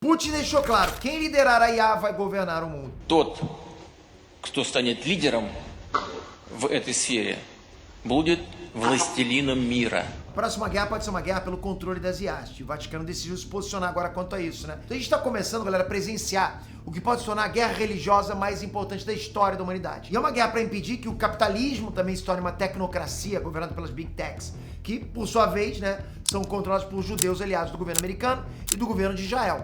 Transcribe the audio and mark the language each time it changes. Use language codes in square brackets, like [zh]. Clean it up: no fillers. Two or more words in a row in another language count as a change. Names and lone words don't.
[pt] Putin deixou claro, quem liderar a IA vai governar o mundo. [ru] Тот, кто станет лидером в этой сфере, будет властелином мира. [pt] A próxima guerra pode ser uma guerra pelo controle das IAs. E o Vaticano decidiu se posicionar agora quanto a isso, né? Então a gente está começando, galera, a presenciar o que pode se tornar a guerra religiosa mais importante da história da humanidade. E é uma guerra para impedir que o capitalismo também se torne uma tecnocracia governada pelas [en] Big Techs, [pt] que, por sua vez, né, são controlados por judeus aliados do governo americano e do governo de Israel.